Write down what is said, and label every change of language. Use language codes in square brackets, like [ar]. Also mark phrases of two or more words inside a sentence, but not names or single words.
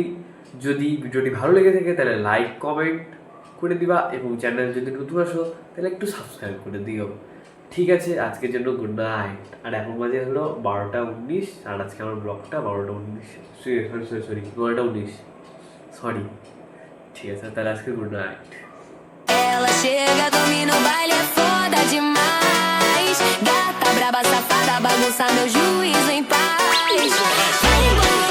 [bn] যদি ভিডিওটি ভালো লেগে থাকে তাহলে [en] like comment [bn] করে দিবা, এবং চ্যানেল যদি নতুন আসো তাহলে একটু সাবস্ক্রাইব করে দিও। ঠিক আছে, আজকের জন্য [en] good night. [bn] আর এখন বাজে হলো 12টা 19, আর আজকে আমার ব্লগটা 12টা 19, সরি 12টা 19, সরি। ঠিক আছে, তাহলে আজকে [en] good night. [pt] Ela chega, domina o baile, é foda demais. Gata braba, safada, bagunça meu juízo em paz. Vai embora.